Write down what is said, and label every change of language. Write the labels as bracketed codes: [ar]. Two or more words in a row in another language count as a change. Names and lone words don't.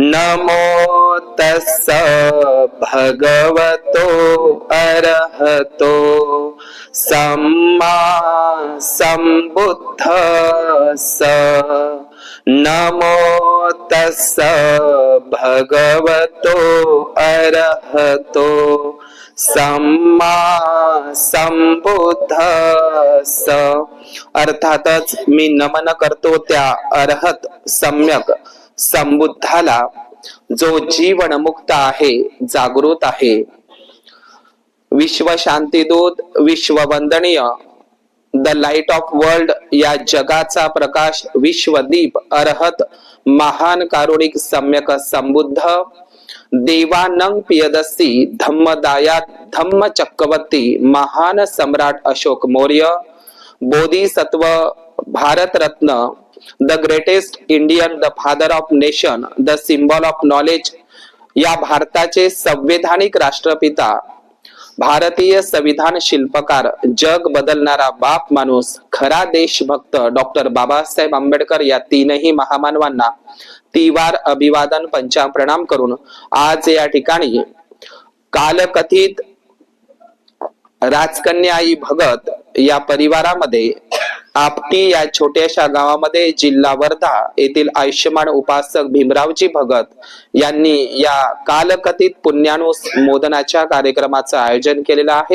[pi] नमो तस्स भगवतो अरहतो सम्मा सम्बुद्धस्स। नमो तस्स भगवतो अरहतो सम्मा संबुद्धस्स। [mr] अर्थातच मी नमन करतो त्या अरहत सम्यक संबुद्धाला, जो जीवन मुक्त आहे, जागृत आहे। विश्व शांतीदूत, विश्व वंदनीय, [en] The Light of World [mr] या जगाचा प्रकाश, विश्वदीप, अरहत, महान कारुणिक सम्यक संबुद्ध, देवानंग पियदसी, धम्मदायात धम्म चक्रवर्ती, महान सम्राट अशोक मौर्य, बोधिसत्व, भारत रत्न, [en] The Greatest Indian, The Father of Nation, The Symbol of [mr] नॉलेज, या भारताचे संवैधानिक राष्ट्रपिता, भारतीय संविधान शिल्पकार, जग बदलणारा बाप माणूस, खरा देशभक्त डॉक्टर बाबासाहेब आंबेडकर या तीनही महामानवांना तिवार अभिवादन पंचाप्रणाम करून आज या ठिकाणी कालकथित राजकन्याई भगत या परिवारामध्ये आपटी या छोट्याशा गावामध्ये जिल्हा वर्धा येथील आयुष्यमान उपासक भीमरावजी भगत यांनी या कालकथित पुण्यानुमोदनाच्या कार्यक्रमाचं आयोजन केलेलं आहे।